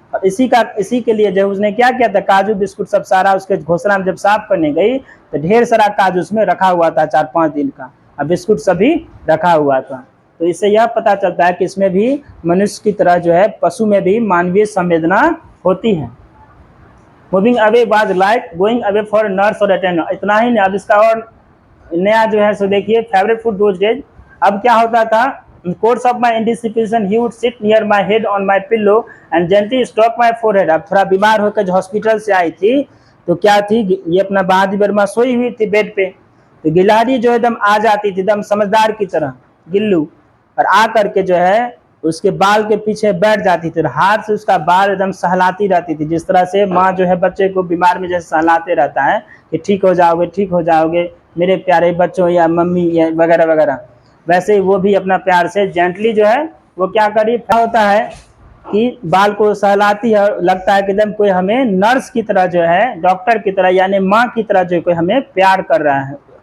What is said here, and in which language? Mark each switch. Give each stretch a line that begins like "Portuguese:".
Hindi: और इसी के लिए जो उसने क्या किया था, काजू बिस्कुट सब सारा उसके घोंसला में जब साफ करने गई तो ढेर सारा काजू उसमें रखा हुआ था 4-5 दिन का, और बिस्कुट सभी रखा हुआ था। तो इससे यह पता चलता है कि इसमें भी मनुष्य की तरह जो है पशु में भी मानवीय संवेदना होती है।
English: moving away was like going away for nurse
Hindi: और अटेंडर। इतना ही नहीं, अब इसका और नया जो है सो देखिए,
English: Favourite food those days.
Hindi: अब क्या होता था,
English: in course of my anticipation he would sit near my head on my pillow and gently stroke my forehead।
Hindi: अब थोड़ा बीमार होकर जो हॉस्पिटल से आई थी तो क्या थी, ये अपना महादेवी वर्मा सोई हुई थी बेड पे, तो गिलहरी जो एकदम आ जाती थी एकदम समझदार की तरह गिल्लू, और आ करके जो है उसके बाल के पीछे बैठ जाती थी और हाथ से उसका बाल एकदम सहलाती रहती थी, जिस तरह से माँ जो है बच्चे को बीमार में जैसे सहलाते रहता है कि ठीक हो जाओगे ठीक हो जाओगे मेरे प्यारे बच्चों या मम्मी या वगैरह वगैरह, वैसे ही वो भी अपना प्यार से जेंटली जो है वो क्या करी, होता है कि बाल को सहलाती है, लगता है कि एकदम कोई हमें नर्स की तरह जो है, डॉक्टर की तरह यानी माँ की तरह जो कोई हमें प्यार कर रहा है।